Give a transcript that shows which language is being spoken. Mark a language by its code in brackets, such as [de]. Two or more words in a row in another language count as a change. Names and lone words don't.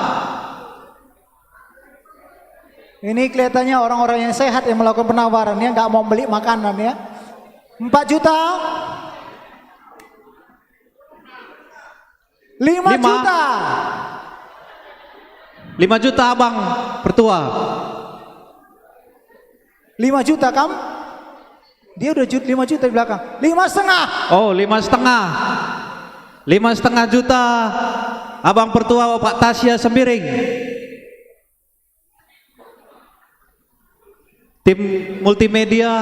[id] Ini kelihatannya orang-orang yang sehat yang melakukan penawaran ya, nggak mau beli makanan ya. 4 juta. 5 juta. 5 juta abang pertua. 5 juta Kam. Dia udah 5 juta di belakang. 5,5. Oh, 5,5. 5,5 juta abang pertua Bapak Tasya Sembiring. Tim multimedia